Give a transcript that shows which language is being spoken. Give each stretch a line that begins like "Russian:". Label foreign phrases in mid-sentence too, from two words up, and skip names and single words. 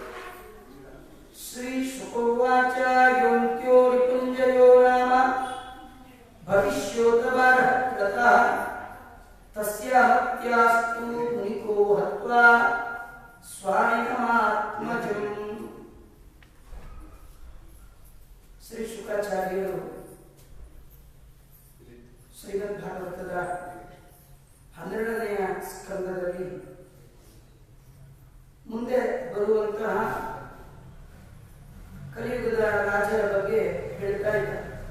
Sanskrit: श्रीशुकोवाच योऽन्त्यो रिपुञ्जयो नाम भविष्योतवारः कृतः तस्याहत्यास्तु मुनिको हत्वा स्वामिनमात्मजम्।
Kannada: ಶ್ರೀ ಶುಕಾಚಾರ್ಯರು ಶ್ರೀಮದ್ ಭಾಗವತದ 12ನೆಯ ಸ್ಕಂದದಲ್ಲಿ ಮುಂದೆ ಬರುವಂತಹ ಕಲಿಯುಗದ ರಾಜರ ಬಗ್ಗೆ ಹೇಳ್ತಾ ಇದ್ದಾರೆ.